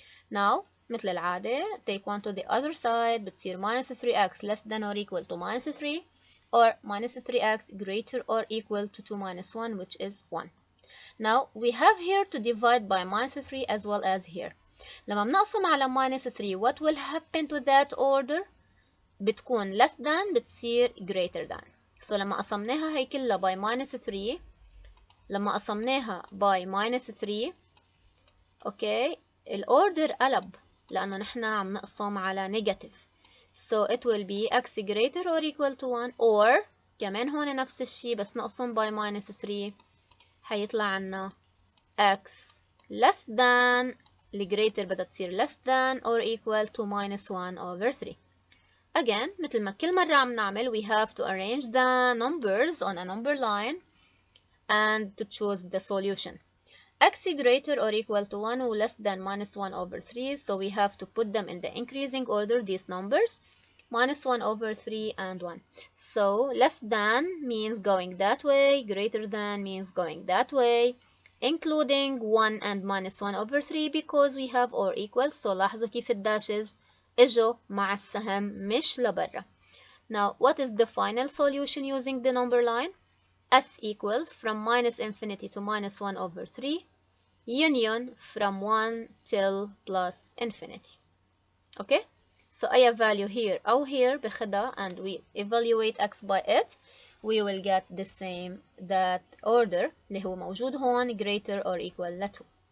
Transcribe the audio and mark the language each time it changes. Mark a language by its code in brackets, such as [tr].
[en] Now [ar] مثل العادة [en] take one to the other side [ar] بتصير [en] minus 3x less than or equal to minus 3 or minus 3x greater or equal to 2 minus 1 which is 1. Now we have here to divide by minus 3 as well as here. [ar] لما بنقسم على [en] minus 3 what will happen to that order؟ [ar] بتكون [en] less than [ar] بتصير [en] greater than. [ar] So لما قسمناها هي كلها [en] by minus 3 [ar] لما قسمناها by minus 3 اوكي الأوردر قلب لأنه نحن عم نقسم على negative. [en] So it will be x greater or equal to 1 or [ar] كمان هون نفس الشي بس نقسم [en] by minus 3 [ar] حيطلع عنا [en] x less than [ar] الجريتر بدها تصير [en] less than or equal to minus 1 over 3. Again [ar] مثل ما كل مرة عم نعمل [en] we have to arrange the numbers on a number line and to choose the solution. X greater or equal to 1 or less than minus 1 over 3 so we have to put them in the increasing order these numbers minus 1 over 3 and 1. So less than means going that way, greater than means going that way, including 1 and minus 1 over 3 because we have or equal. [ar] So لاحظوا كيف الداشز اجوا مع السهم مش لبرا. [en] Now what is the final solution using the number line? S equals from minus infinity to minus 1 over 3 union from 1 till plus infinity. Okay? So [ar] أي [en] value here أو here [ar] بخدها [en] and we evaluate x by it we will get the same that order [ar] اللي هو موجود هون [en] greater or equal ل 2.